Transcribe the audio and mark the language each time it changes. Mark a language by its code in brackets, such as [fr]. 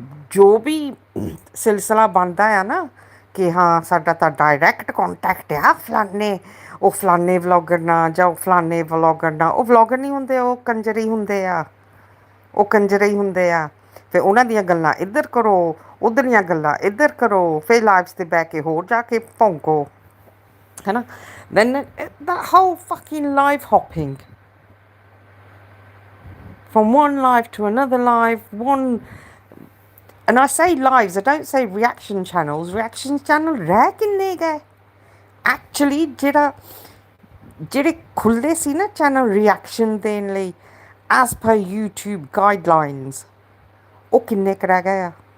[pa] ਜੋ ਵੀ ਸਿਲਸਿਲਾ ਬਣਦਾ ਆ ਨਾ ਕਿ ਹਾਂ ਸਾਡਾ ਤਾਂ ਡਾਇਰੈਕਟ ਕੋਂਟੈਕਟ ਆ ਫਲਾਨੇ ਵਲੋਗਰ ਨਾਲ ਜਾਂ ਫਲਾਨੇ ਵਲੋਗਰ ਨਾਲ. ਉਹ ਵਲੋਗਰ ਨਹੀਂ ਹੁੰਦੇ, ਉਹ ਕੰਜਰ ਹੀ ਹੁੰਦੇ ਆ, ਉਹ ਕੰਜਰ ਹੀ ਹੁੰਦੇ ਆ. ਫਿਰ ਉਹਨਾਂ ਦੀਆਂ ਗੱਲਾਂ ਇੱਧਰ ਕਰੋ, ਉਧਰ ਦੀਆਂ ਗੱਲਾਂ ਇੱਧਰ ਕਰੋ, ਫਿਰ ਲਾਈਵਸ ਤੇ ਬਹਿ ਕੇ ਹੋਰ ਜਾ ਕੇ ਭੌਂਕੋ, ਹੈ ਨਾ। [en] Then that whole fucking live hopping from one live to another live, and I say lives, I don't say reaction channels. [pa] Reaction channel ਰਹਿ ਕਿੰਨੇ ਗਏ ਐਕਚੁਅਲੀ, ਜਿਹੜੇ ਖੁੱਲ੍ਹੇ ਸੀ ਨਾ ਚੈਨਲ ਰਿਐਕਸ਼ਨ ਦੇਣ ਲਈ ਐਜ਼ ਪਰ YouTube guidelines, ਉਹ ਕਿੰਨੇ ਕੁ ਰਹਿ ਗਏ ਆ?